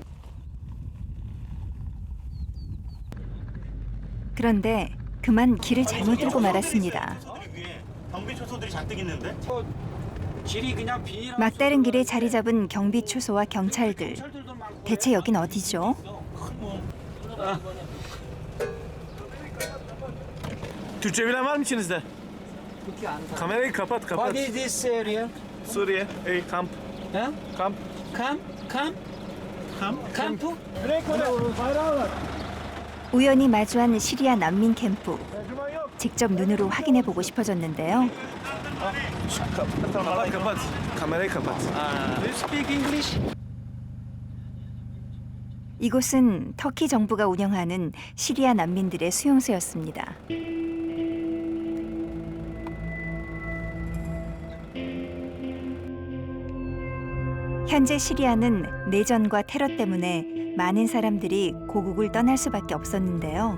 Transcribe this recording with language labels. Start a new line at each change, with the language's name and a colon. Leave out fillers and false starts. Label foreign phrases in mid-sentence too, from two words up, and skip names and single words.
Korean: 그런데 그만 길을 잘못 들고 말았습니다. 경비 초소들이 잔뜩 있는데? 길이 그냥 비닐. 막다른 길에 자리 잡은 경비 초소와 경찰들. 대체 여긴 어디죠?
Turkish: Türkçe bilen var mı içinizde? Kamerayı kapat
English: What is this area?
Turkish: Suriye, kamp. Kamp.
Korean: 캠프? 우연히 마주한 시리아 난민 캠프. 직접 눈으로 확인해 보고 싶어졌는데요.
Turkish: Kapat. Kamerayı kapat.
English: Do you speak English?
Korean: 이곳은 터키 정부가 운영하는 시리아 난민들의 수용소였습니다. 현재 시리아는 내전과 테러 때문에 많은 사람들이 고국을 떠날 수밖에 없었는데요.